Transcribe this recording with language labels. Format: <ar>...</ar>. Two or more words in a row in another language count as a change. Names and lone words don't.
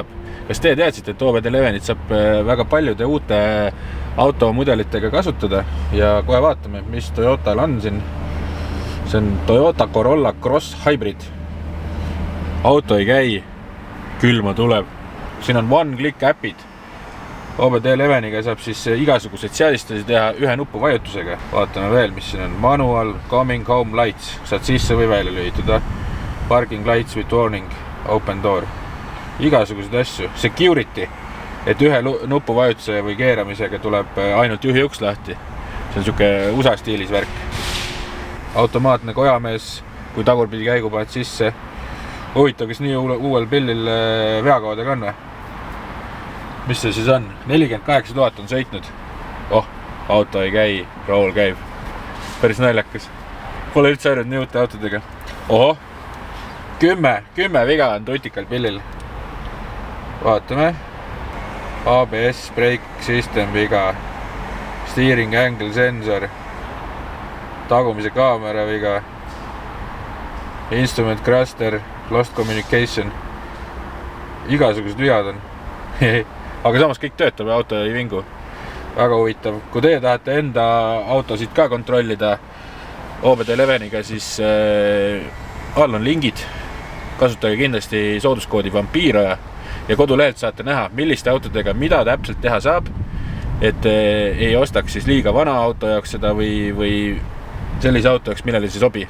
<et>Kas te teadsite, et OBD11 saab väga paljude uute automudelitega kasutada ja kohe vaatame, mis Toyotal on siin. See on Toyota Corolla Cross Hybrid. Auto ei käi, külma tuleb. Siin on one-click äpid. OBD11-ga saab siis igasuguseid seadistusi teha ühe nupu vajutusega. Vaatame veel, mis siin on.</et> <en>Manual, coming home lights.</en> <et>Saad sisse või välja lühitada.</et> <en>Parking lights with warning, open door.</en> <et>Igasugused asju. Security, et ühe nupu vajutuse või keeramisega tuleb ainult juhi uks lahti. See on siuke USA stiilis värk. Automaatne kojamees, kui tagurpidi käigu paned sisse. Huvitav, kes nii uuel pillil veakoodega on või? Mis see siis on? 48 000 on sõitnud. Auto ei käi, rool käib. Päris naljakas. Pole üldse ainult nii uute autodega. 10 viga on tutikal pillil. Vaatame. ABS,</et> <en>brake system</en> <et>viga.</et> <en>Steering angle sensor.</en> <et>Tagumise kaamera viga.</et> <en>Instrument cluster, lost communication.</en> <et>Igasugused vead on. Aga samas kõik töötab ja auto ei vingu. Väga huvitav. Kui teie tahate enda autosid ka kontrollida OBD11-ga, siis all on lingid. Kasutage kindlasti sooduskoodi Vampiro ja kodulehelt saate näha, milliste autodega mida täpselt teha saab, et ei ostaks siis liiga vana auto jaoks seda või sellise auto jaoks, millele see sobi.</et>